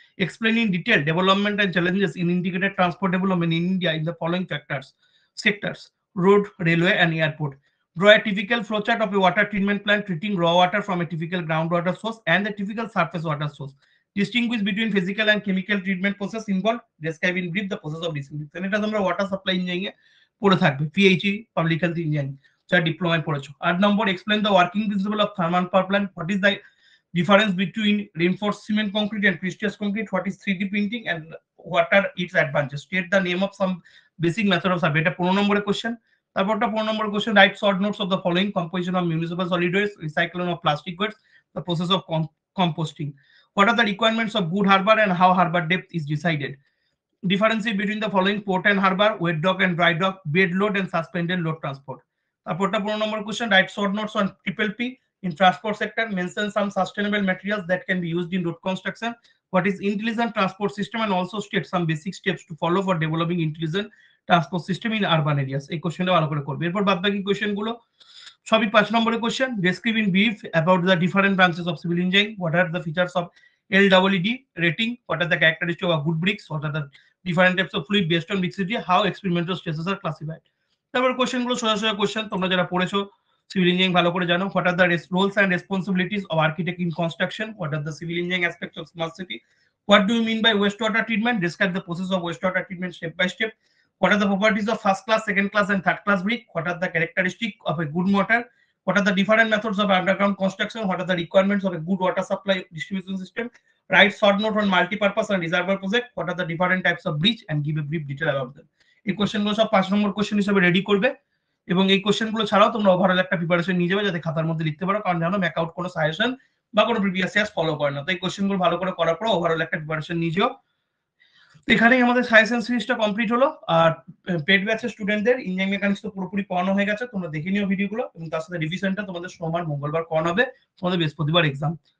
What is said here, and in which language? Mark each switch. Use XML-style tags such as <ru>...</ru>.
<en>Explain in detail development and challenges in integrated transport development in India in the following sectors: road, railway, and airport. Draw a typical flowchart of a water treatment plant treating raw water from a typical groundwater source and the typical surface water source. Distinguish between physical and chemical treatment process involved. Describe in brief the process of disinfection.</en> <bn>এটা তোমরা water supply engineering এ পড়ে থাকবে, PHE public health engineering যারা ডিপ্লোমায় পড়েছো।</bn> <en>8 number, explain the working principle of thermal power plant. What is the difference between reinforced cement concrete and prestressed concrete? What is 3D printing and what are its advantages? State the name of some basic method of survey.</en> <bn>এটা 15 নম্বরের question. তারপরটা 15 নম্বরের question,</bn> <en>Write short notes of the following: composition of municipal solid waste, recycling of plastic waste, the process of composting. What are the requirements of good harbor and how harbor depth is decided? Differentiate between the following: port and harbor, wet dock and dry dock, bed load and suspended load transport.</en> <bn>তারপরটা 15 নম্বর question,</bn> <en>Write short notes on triple P in transport sector. Mention some sustainable materials that can be used in road construction. What is intelligent transport system and also state some basic steps to follow for developing intelligent transport system in urban areas.</en> <bn>এই কোশ্চেনটা ভালো করে করবে। এরপর বাদ বাকি question গুলো সবই 5 নম্বরের question.</bn> <en>Describe in brief about the different branches of civil engineering. What are the features of LEED rating? What are the characteristics of good bricks? What are the different types of fluid based on viscosity? How experimental stresses are classified?</en> <bn>তারপর question গুলো সোজা সোজা question, তোমরা যারা পড়েছো civil engineering ভালো করে জানো।</bn> <en>What are the roles and responsibilities of architect in construction? What are the civil engineering aspects of smart city? What do you mean by waste water treatment? Describe the process of waste water treatment step by step. What are the properties of first class, second class, and third class brick? What are the characteristics of a good mortar? What are the different methods of underground construction? What are the requirements of a good water supply distribution system? Write short note on multi-purpose and reservoir project. What are the different types of bridge and give a brief detail about them.</en> <bn>এই কোশ্চেনগুলো সব 5 নম্বর question হিসেবে ready করবে, এবং এই কোশ্চেনগুলো ছাড়াও তোমরা ওভারঅল একটা প্রিপারেশন নিয়ে যাবে যাতে খাতার মধ্যে লিখতে পারো, কারণ জানো ম্যাকআউট কোনো সাজেশন বা কোনো প্রিভিয়াস ইয়ার্স ফলো করে না। তো এই কোশ্চেনগুলো ভালো করে করার পর ওভারঅল একটা প্রিপারেশন নিয়ে যাও। এখানেই আমাদের সাজেশন সিরিজটা কমপ্লিট হলো। আর পেড ব্যাচের স্টুডেন্টদের ইঞ্জিনিয়ারিং মেকানিক্স তো পুরোপুরি পড়ানো হয়ে গেছে, তোমরা দেখে নিও ভিডিওগুলো, এবং তার সাথে রিভিশনটা তোমাদের সোমবার মঙ্গলবার করানো হবে, তোমাদের বৃহস্পতিবার এক্সাম।</bn>